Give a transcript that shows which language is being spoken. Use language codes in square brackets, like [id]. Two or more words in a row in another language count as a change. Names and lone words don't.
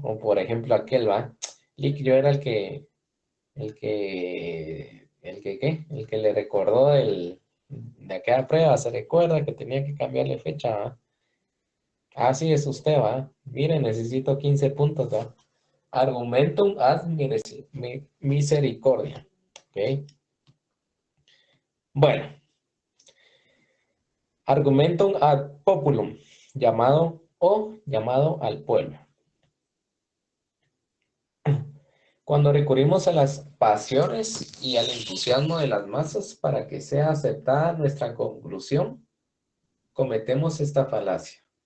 [es] O por ejemplo aquel, ¿va? Lick, yo era el que le recordó de aquella prueba, se recuerda que tenía que cambiarle fecha, ¿va? Ah, sí, es usted, ¿va? Mire, necesito 15 puntos, ¿va? [la] Argumentum ad misericordia, ¿ok? Bueno, argumentum ad populum, [es] llamado al pueblo. Cuando recurrimos a las pasiones y al entusiasmo de las masas para que sea aceptada nuestra conclusión, cometemos esta falacia.